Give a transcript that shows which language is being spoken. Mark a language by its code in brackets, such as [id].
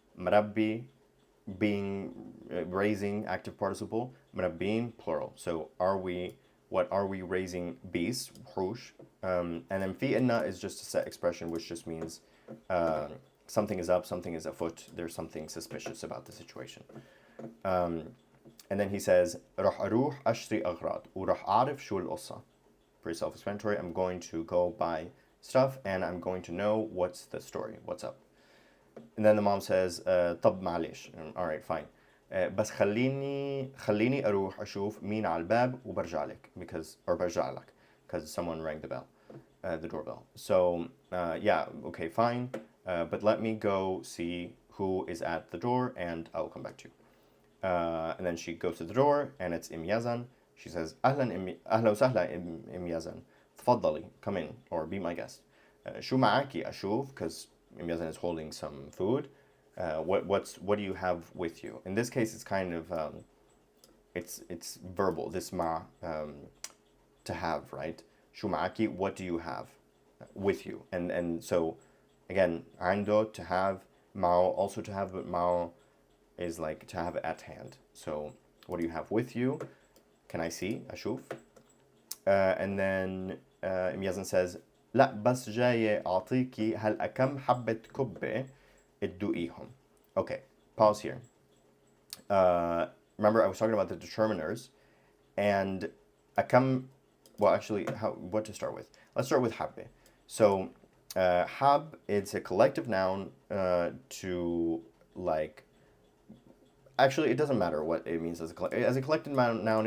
[en] مربي being raising, active participle. مربين plural. So what are we raising beasts, وحوش. And then في إنا is just a set expression which just means something is up, something is afoot, there's something suspicious about the situation. And then he says, [ar] راح أروح أشتري أغراض وراح أعرف شو القصة. [en] Pretty self-explanatory. I'm going to go buy stuff and I'm going to know what's the story, what's up. And then the mom says, [ar] طب معلش, [en] all right, fine. [ar] بس خليني أروح أشوف مين على الباب وبرجع لك, برجع لك, [en] because someone rang the bell, the doorbell. So yeah, okay, fine. But let me go see who is at the door and I'll come back to you. And then she goes to the door and it's Yazan. She says, [ar] أهلا وسهلا [en] Yazan. تفضلي, come in or be my guest. [ar] شو معاكي أشوف, [en] because Yazan is holding some food. What do you have with you? In this case, it's kind of it's verbal. This ma, to have, right? [ar] شو معاكي, [en] what do you have with you? And so again, عنده, to have, mao, also to have, but mao is like to have at hand. So what do you have with you? Can I see? أشوف. And then Yazan says, [ar] لا بس جاي أعطيكي هلأ كم حبة كبة تدوقيهم. [en] Okay, pause here. Remember I was talking about the determiners and أكم, well actually what to start with? Let's start with حبة. So hab, it's a collective noun to like, actually it doesn't matter what it means as a collective noun.